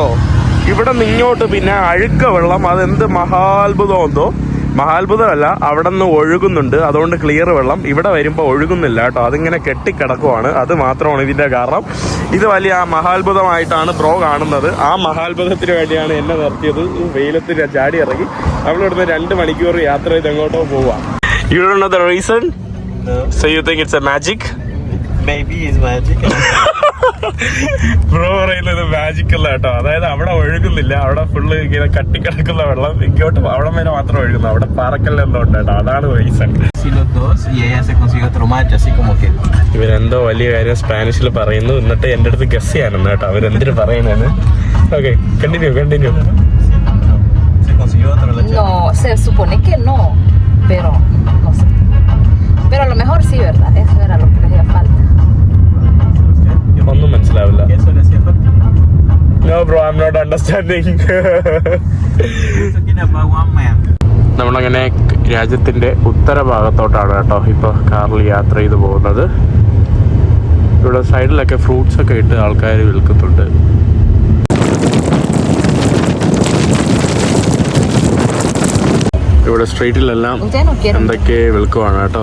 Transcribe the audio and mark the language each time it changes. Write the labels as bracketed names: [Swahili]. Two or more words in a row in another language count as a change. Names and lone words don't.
[Malayalam] ഇവിടെ നിങ്ങോട്ട് പിന്നെ അഴുക്ക വെള്ളം, അതെന്ത് മഹാത്ഭുതമല്ല, അവിടെ നിന്ന് ഒഴുകുന്നുണ്ട്. അതുകൊണ്ട് ക്ലിയർ വെള്ളം. ഇവിടെ വരുമ്പോൾ ഒഴുകുന്നില്ല കേട്ടോ, അതിങ്ങനെ കെട്ടിക്കിടക്കുവാണ്. അത് മാത്രമാണ് ഇതിൻ്റെ കാരണം. ഇത് വലിയ മഹാത്ഭുതമായിട്ടാണ് ബ്രോ കാണുന്നത്. ആ മഹാത്ഭുതത്തിന് വേണ്ടിയാണ് എന്നെ നിർത്തിയത്. വെയിലത്തിന് ചാടി ഇറങ്ങി നമ്മളിവിടുന്ന് 2 മണിക്കൂർ യാത്ര ചെയ്ത് എങ്ങോട്ടോ പോവാം. [English] You don't know the reason? No. So you think it's a magic? Maybe it's magic. [Malayalam] ബ്രോ പറയുന്നത് മാജിക് അല്ല കേട്ടോ. അതായത് അവിടെ ഒഴുകുന്നില്ല, അവിടെ ഫുള്ള് ഇങ്ങനെ കട്ടിക്കിടക്കുന്ന വെള്ളം ഇങ്ങോട്ട് അവിടെ വരെ മാത്രം ഒഴുകുന്നു. അവിടെ പാറക്കല്ല എന്തോ ഉണ്ട് കേട്ടോ, അതാണ് റീസൺ. ഇവരെന്തോ വലിയ കാര്യം സ്പാനിഷിൽ പറയുന്നു, എന്നിട്ട് എൻ്റെ അടുത്ത് ഗസ് ചെയ്യാനെന്ന് കേട്ടോ അവരെന്തിനു പറയുന്നതെന്ന്. [English] Okay, continue. [Spanish] No, se supone que no, pero no sé. Pero a lo mejor sí, ¿verdad? Eso era lo que les hacía falta. [Malayalam] ഒന്നും മനസ്സിലാവില്ല. [English] No bro, I'm not understanding. [Malayalam] നമ്മളങ്ങനെ രാജ്യത്തിന്റെ ഉത്തര ഭാഗത്തോട്ടാണ് കേട്ടോ ഇപ്പൊ കാറിൽ യാത്ര ചെയ്ത് പോകുന്നത്. ഇവിടെ സൈഡിലൊക്കെ ഫ്രൂട്ട്സ് ഒക്കെ ഇട്ട് ആൾക്കാർ വിൽക്കുന്നുണ്ട്. ഇവിടെ സ്ട്രീറ്റിലെല്ലാം എന്തൊക്കെ വിൽക്കുവാണ് കേട്ടോ.